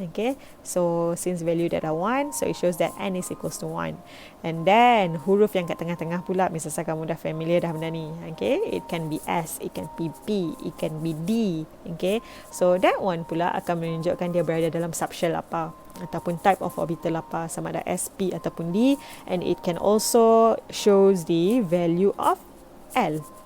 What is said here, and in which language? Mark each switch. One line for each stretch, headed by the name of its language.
English: Okay, so since value that are 1, so it shows that n is equals to 1. And then
Malay: huruf yang kat tengah-tengah pula, misalnya kamu dah familiar dah benda ni.
English: Okay, it can be S, it can be P, it can be D.
Malay: Okay,
English: so that one
Malay: pula akan menunjukkan dia berada dalam subshell apa ataupun
English: type of orbital
Malay: apa, sama ada SP ataupun D.
English: And it can also shows the value of L.